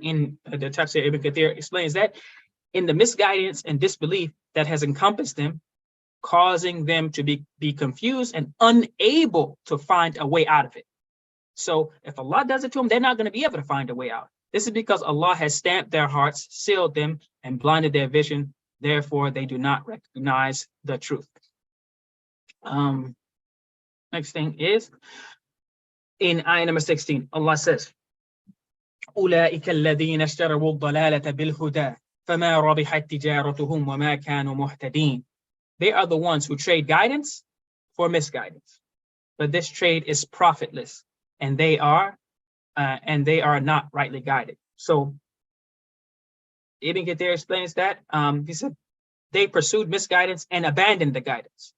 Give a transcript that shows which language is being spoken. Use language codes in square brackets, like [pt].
[en] In the Tafseer, Ibn Kathir explains that in the misguidance and disbelief that has encompassed them, causing them to be confused and unable to find a way out of it. So if Allah does it to them, they're not going to be able to find a way out. This is because Allah has stamped their hearts, sealed them, and blinded their vision. Therefore, they do not recognize the truth. Next thing is in ayah number 16, Allah says, [ar] أولئك الذين اشتروا الضلالة بالهدى فما ربحت تجارتهم وما كانوا مهتدين. [en] They are the ones who trade guidance for misguidance, but this trade is profitless, and they are not rightly guided. So Ibn Kathir explains that he said they pursued misguidance and abandoned the guidance.